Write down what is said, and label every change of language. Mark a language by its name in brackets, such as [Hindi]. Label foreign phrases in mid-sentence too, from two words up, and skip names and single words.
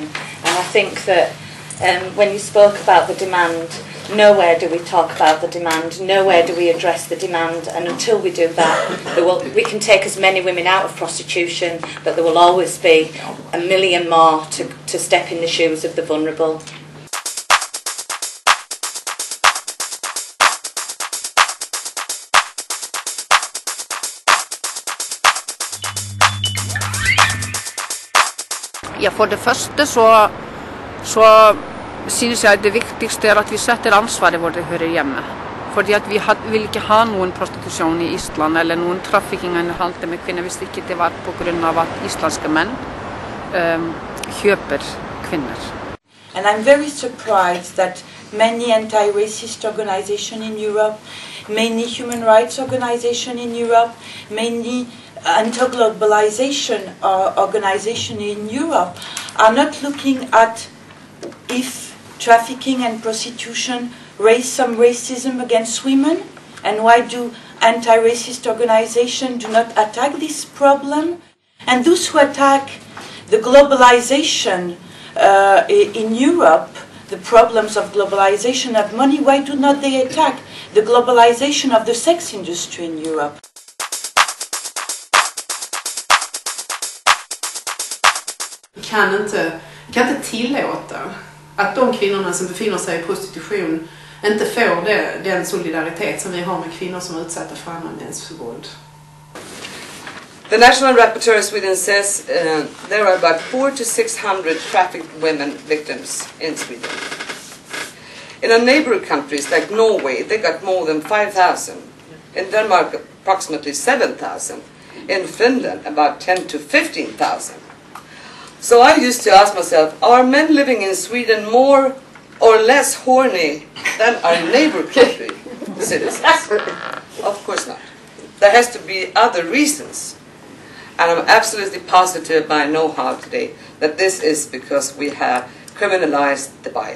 [English] And I think that when you spoke about the demand, nowhere do we talk about the demand, nowhere do we address the demand, and until we do that, we can take as many women out of prostitution, but there will always be a million more to step in the shoes of the vulnerable. [Norwegian] Ja, [Swedish] för det första [Norwegian] så synes jeg det viktigste at vi setter ansvaret hvor det hører hjemme. Fordi at vi vil ikke ha noen prostitusjon i Island eller noen trafficking eller handel med kvinner hvis ikke det var på grunn av at islandske menn kjøper kvinner. [English] And I'm very surprised that many anti-racist organizations in Europe, many human rights organizations in Europe, many anti-globalization organizations in Europe are not looking at if trafficking and prostitution raise some racism against women, and why do anti-racist organizations do not attack this problem? And those who attack the globalization in Europe, the problems of globalization of money, why do not they attack the globalization of the sex industry in Europe? [Swedish] Vi kan inte tillåta att de kvinnorna som befinner sig i prostitution inte får den solidaritet som vi har med kvinnor som är utsatta för annan mäns våld. [English] The National Rapporteur of Sweden says there are about 400 to 600 trafficked women victims in Sweden. In our neighboring countries like Norway, they got more than 5,000. In Denmark, approximately 7,000. In Finland, about 10 to 15,000. So I used to ask myself, are men living in Sweden more or less horny than our neighbor country citizens? Of course not. There has to be other reasons. And I'm absolutely positive by know-how today that this is because we have criminalized the buyer.